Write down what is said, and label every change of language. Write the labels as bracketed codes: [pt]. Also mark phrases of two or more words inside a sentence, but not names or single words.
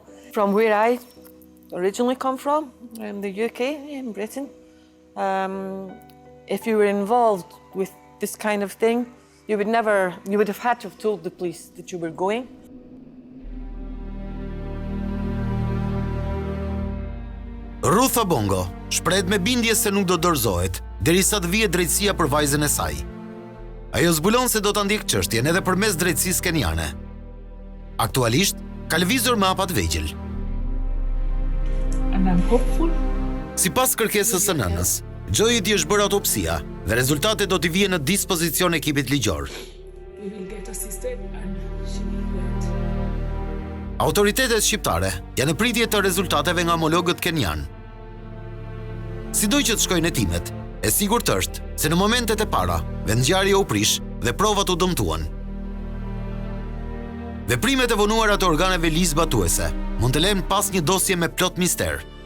[en] From where I originally come from, in the UK, in Britain, if you were involved with this kind of thing, you would have had to have told the police that you were going. [sq] Ruth Abongo shprehet me bindje se nuk do dorëzohet derisa të vijë drejtësia për vajzën e saj. Ajo zbulon se do ta ndjek çështjen edhe përmes drejtësisë keniane. Aktualisht ka lëvizur me hapa të vegjël. [en] And I'm hopeful. [sq] Sipas kërkesës së nënës, Xhoit i është bërë autopsia dhe rezultatet do t'i vijë në dispozicion ekipit ligjor. [en] We will get assisted and she will wait. [sq] Autoritetet shqiptare janë në pritje të rezultateve nga homologët kenian. Sidoj që të shkojnë hetimet, e sigurt është se në momentet e para, vendngjarja u prish dhe provat u dëmtuan. Veprimet e vonuara të organeve ligjzbatuese mund të lënë pas një dosje me plot mister.